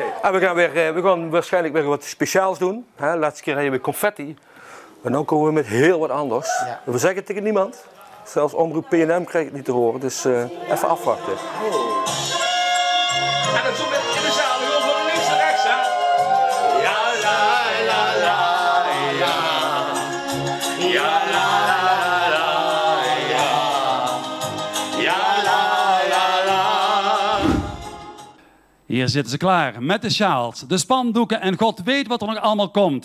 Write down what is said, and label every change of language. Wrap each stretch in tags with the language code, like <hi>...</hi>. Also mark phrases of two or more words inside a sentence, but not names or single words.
<nl>En we gaan waarschijnlijk weer wat speciaals doen. Laatste keer hadden we confetti. En dan komen we met heel wat anders. Ja. We zeggen het tegen niemand. Zelfs omroep PNM krijg ik het niet te horen. Dus even afwachten. En dat zo met in de zaal, gewoon van links naar rechts, hè? Ja, la, la, la, ja. Ja, la, la, la, ja. Ja, la, la, la. Hier zitten ze klaar met de sjaals, de spandoeken en God weet wat er nog allemaal komt.</nl>